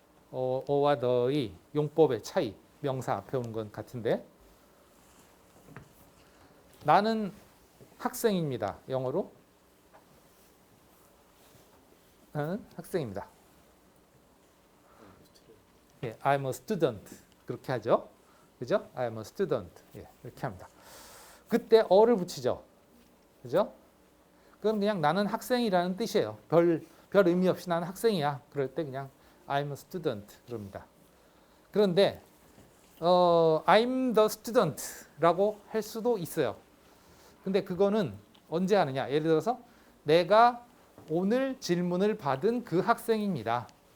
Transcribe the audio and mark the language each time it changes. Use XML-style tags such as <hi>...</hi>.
<ko>어와 너의 용법의 차이, 명사 앞에 오는 건 같은데 나는 학생입니다. 영어로 나는 학생입니다. 예,</ko> <en>I'm a student</en> <ko>그렇게 하죠. 그죠?</ko> <en>I'm a student</en> <ko>이렇게 합니다. 그때 어를 붙이죠. 그죠? 그럼 그냥 나는 학생이라는 뜻이에요. 별 의미 없이 나는 학생이야. 그럴 때 그냥</ko> <en>I'm a student</en> <ko>그럽니다. 그런데</ko> <en>I'm the student</en> <ko>라고 할 수도 있어요. 근데 그거는 언제 하느냐? 예를 들어서 내가 오늘 질문을 받은 그 학생입니다.</ko>